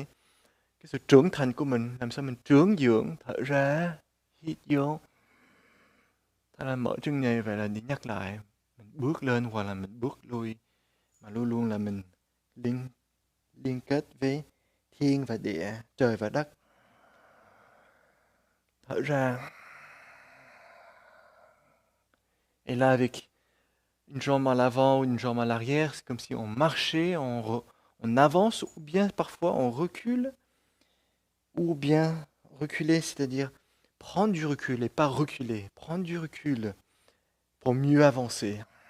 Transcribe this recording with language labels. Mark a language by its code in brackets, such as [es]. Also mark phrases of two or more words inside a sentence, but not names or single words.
[vi] Cái sự trưởng thành của mình, làm sao mình trưởng dưỡng, thở ra, hít vô. Thật là mở chân này vậy là đi nhắc lại, mình bước lên hoặc là mình bước lui, mà luôn luôn là mình liên kết với thiên và địa, trời và đất. Thở ra. [fr] Et là, avec une jambe à l'avant ou une jambe à l'arrière, c'est comme si on marchait, on avance, ou bien parfois on recule, ou bien reculer, c'est-à-dire prendre du recul et pas reculer, prendre du recul pour mieux avancer.